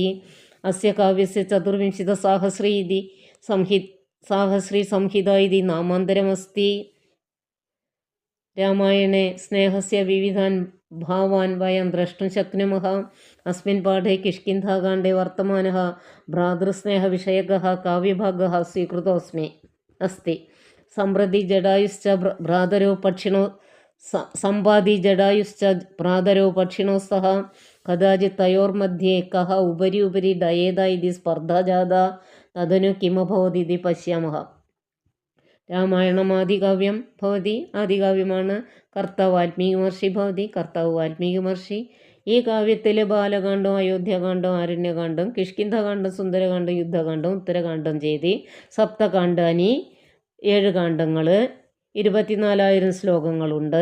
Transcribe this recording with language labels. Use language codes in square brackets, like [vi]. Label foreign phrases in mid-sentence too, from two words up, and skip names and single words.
[sa] അസ്യ കാവ്യസ്യ 24,000 ഇതി സാഹസ്രി സംഹിത ഇതി നാമാന്തരമസ്തി. രാമായണേ സ്നേഹസ്യ വിവിധാൻ ഭാവാൻ വയം ദ്രഷ്ടും ശക്നുമഃ. അസ്മിൻ പാഠേ കിഷ്കിന്ധാകാണ്ഡേ വർത്തമാനഃ ഭ്രാതൃസ്നേഹവിഷയകഃ കാവ്യഭാഗः സ്वीकृतोऽस्ति. सम्प्रति जडायुश्च भ्रातरो पक्षिणो सम्पादि जडायुश्च भ्रातरो पक्षिणो स्तः. कदाचित् तयोर्मध्ये कः उपरि उपरि डयेत इति स्पर्धा जाता. तदनु किमभवदिति पश्यामः. രാമായണമാദികാവ്യം ഭവതി. [ml] ആദികാവ്യമാണ്. കർത്താവ് വാൽമീകി മഹർഷി ഭവതി. കർത്താവ് വാൽമീകി മഹർഷി. ഈ കാവ്യത്തിൽ ബാലകാണ്ഡം, അയോധ്യാകാണ്ഡം, ആരണ്യകാണ്ഡം, കിഷ്കിന്ധകാണ്ഡം, സുന്ദരകാണ്ഡം, യുദ്ധകാണ്ഡം, ഉത്തരകാണ്ഡം [sa] ചെയ്തി സപ്തകാണ്ഡാനി [ml] 7 കാണ്ഡങ്ങൾ, 24,000 ശ്ലോകങ്ങളുണ്ട്.